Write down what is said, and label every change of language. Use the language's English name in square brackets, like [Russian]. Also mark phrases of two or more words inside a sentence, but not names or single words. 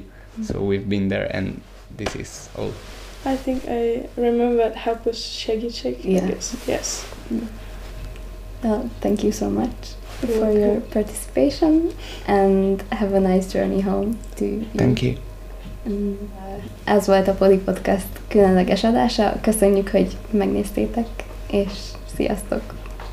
[English] So we've been there, and this is all. I think I remember help was segítség. Yes. Well, thank you so much for your participation, and have a nice journey home to you. Thank you. [Hungarian] Ez volt a Poli Podcast különleges adása. Köszönjük, hogy megnéztétek, és sziasztok!